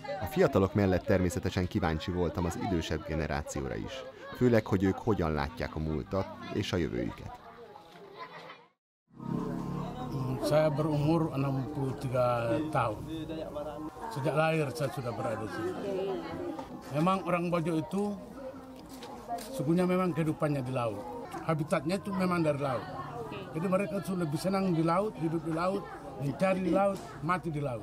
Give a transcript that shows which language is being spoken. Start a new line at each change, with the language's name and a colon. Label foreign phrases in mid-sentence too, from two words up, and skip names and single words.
Hungarian: fiatalok mellett természetesen kíváncsi voltam az idősebb generációra is, főleg, hogy ők hogyan látják a múltat és a jövőjüket.
Indonesian: Saya berumur 63 tahun. Sejak lahir saya sudah berada di sini. Memang orang Bajo itu sukunya memang kehidupannya di laut. Habitatnya itu memang dari laut. Jadi mereka itu lebih senang di laut, hidup di laut, mencari di laut, mati di laut.